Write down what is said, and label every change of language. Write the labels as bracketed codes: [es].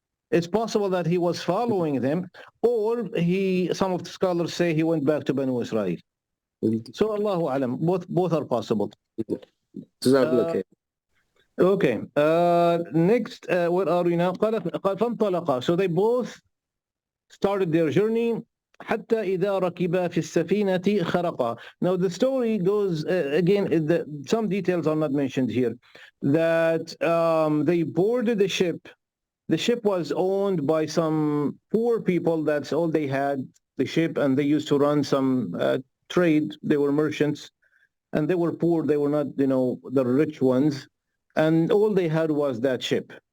[en] It's possible that he was following them, or some of the scholars say he went back to Banu Israel. So Allahu Alam, both are possible. Okay. Next, where are we now? So they both started their journey. [ar] حتى إذا ركبا في السفينة خرقا. [en] Now the story goes again. Some details are not mentioned here. That they boarded the ship. The ship was owned by some poor people. That's all they had, the ship, and they used to run some trade. They were merchants, and they were poor. They were not, the rich ones, and all they had was that ship.